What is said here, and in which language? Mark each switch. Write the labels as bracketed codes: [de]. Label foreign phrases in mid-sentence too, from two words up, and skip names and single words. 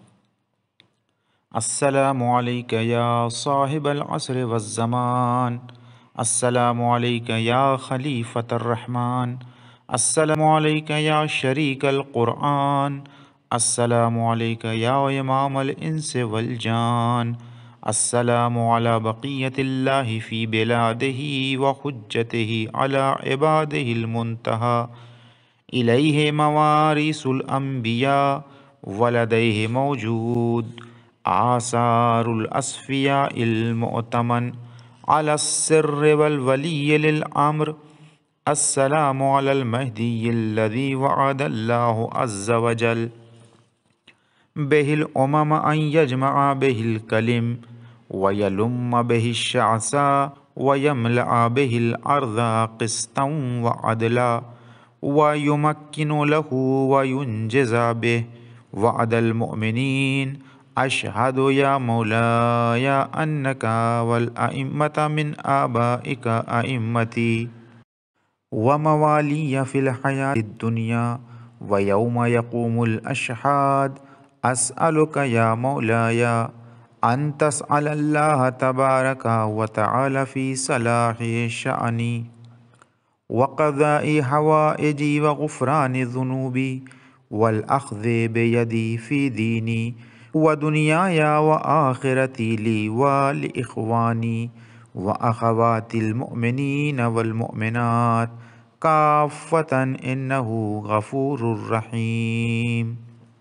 [ar] السلام علیک یا صاحب العصر والزمان، السلام علیک یا خلیفۃ الرحمن، السلام علیک یا شریک القرآن، السلام علیک یا امام الانس والجان، السلام علی بقیت اللہ فی بلادہ وحجتہ علی عبادہ المنتہی، الیہ موارث الانبیاء ولدیہ موجود آثار الاصفیاء المؤتمن علی السر والولی للامر، السلام علی المہدی الذی وعد اللہ عز وجل بہ الامم ان یجمع بہ الکلم ویلم بہ الشعثاء ویملأ بہ الارض قسطا وعدلا ویمکن لہ وینجز بہ وعد المؤمنین، اشہد یا مولاي انک والائمۃ من آبائک ائمتی وموالی فی الحیاۃ الدنیا ویوم یقوم الاشہاد، اسألک یا مولاي ان تسأل اللہ تبارک وتعالی فی صلاح شأنی وقضاء حوائجی وغفران ذنوبی والأخذ بیدی فی دینی ودنیای وآخرتی لی ولإخوانی وأخوات المؤمنین والمؤمنات کافۃ انہ غفور رحیم۔